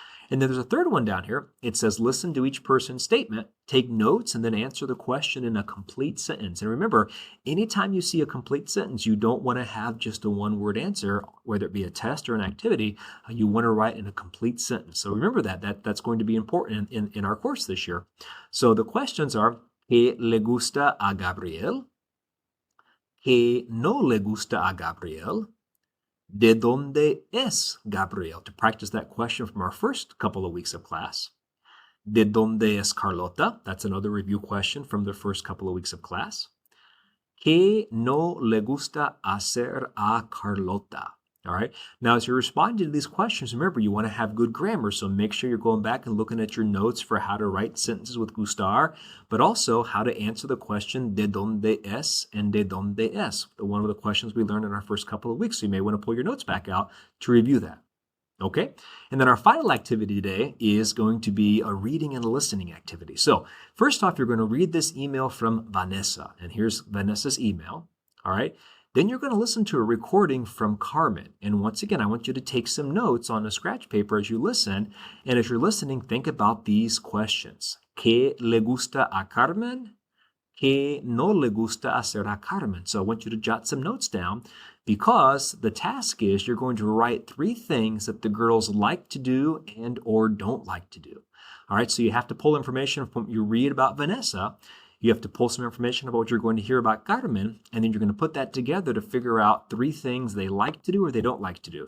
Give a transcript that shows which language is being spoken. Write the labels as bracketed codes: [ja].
[en] And then there's a third one down here. It says, listen to each person's statement, take notes, and then answer the question in a complete sentence. And remember, anytime you see a complete sentence, you don't want to have just a one-word answer, whether it be a test or an activity. You want to write in a complete sentence. So remember that's going to be important in our course this year. So the questions are, [es] ¿qué le gusta a Gabriel? ¿Qué no le gusta a Gabriel? ¿De dónde es Gabriel? [en] To practice that question from our first couple of weeks of class. [es] ¿De dónde es Carlota? [en] That's another review question from the first couple of weeks of class. [es] ¿Qué no le gusta hacer a Carlota? [en] All right. Now, as you're responding to these questions, remember, you want to have good grammar. So make sure you're going back and looking at your notes for how to write sentences with gustar, but also how to answer the question [es] de dónde es [en] and de dónde es, one of the questions we learned in our first couple of weeks. So you may want to pull your notes back out to review that. Okay. And then our final activity today is going to be a reading and listening activity. So first off, you're going to read this email from Vanessa. And here's Vanessa's email. All right. Then you're going to listen to a recording from Carmen. And once again, I want you to take some notes on a scratch paper as you listen. And as you're listening, think about these questions. [es] ¿Qué le gusta a Carmen? ¿Qué no le gusta hacer a Carmen? [en] So I want you to jot some notes down because the task is you're going to write 3 things that the girls like to do and or don't like to do. All right, so you have to pull information from what you read about Vanessa. You have to pull some information about what you're going to hear about Carmen, and then you're going to put that together to figure out 3 things they like to do or they don't like to do.